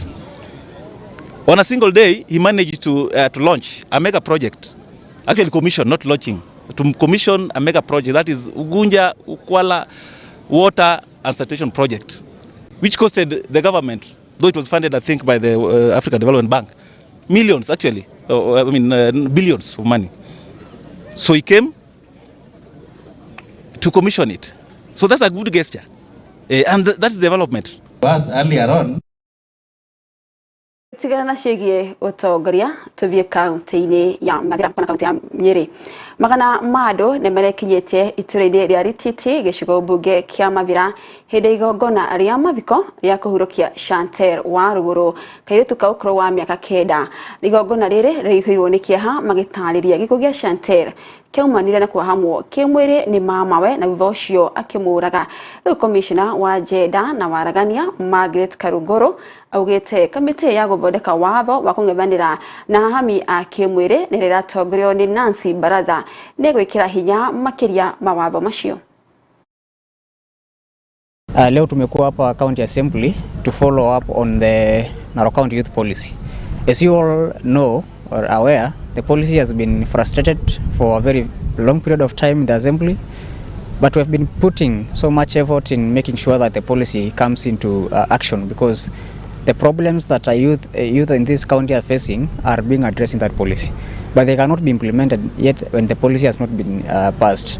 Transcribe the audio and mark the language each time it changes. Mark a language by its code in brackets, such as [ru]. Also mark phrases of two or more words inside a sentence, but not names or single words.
[en] On a single day, he managed to launch a mega project, actually commission, not launching, to commission a mega project, that is Ugunja Ukwala Water and Sanitation Project, which costed the government, though it was funded, I think, by the African Development Bank, millions actually, billions of money. So he came to commission it. So that's a good gesture. And that's development. Was earlier on. [ki] Tigana ciĩgiĩ ũtongoria tũthiĩ kaunti-inĩ ya Mathĩra kana kaunti ya Nyeri. Magana ma andũ nĩ marekinyĩtie itũũra-inĩ rĩa Rititi gĩcigo mbunge kĩa Mathĩra hĩndĩ igongona rĩa mathiko rĩa kũhurũkia Chantel wa Rũgũrũ kairĩtu ka ũkũrũ wa mĩaka 9. Igongona rĩrĩ rĩihũirwo nĩ kĩeha magĩtarĩria gĩkuũ gĩa Chantel kĩaumanire na kuohamwo kĩmwĩrĩ nĩ mamawe na thutha ũcio akĩmũraga. Rĩu komishona wa Jenda na waragania Margaret Karungũrũ augĩte kamĩtĩ ya gũthondeka watho wa kũng'ethanĩra na ahami a kĩmwĩrĩ nĩ rĩratongorio nĩ Nancy Baraza nĩ gwĩkĩra hinya makĩria mawatho macio. [sw] Leo tumekuwa hapa [en] County Assembly to follow up on the Narok County Youth Policy. As you all know or aware, the policy has been frustrated for a very long period of time in the Assembly, but we have been putting so much effort in making sure that the policy comes into action, because the problems that youth in this county are facing are being addressed in that policy, but they cannot be implemented yet when the policy has not been passed.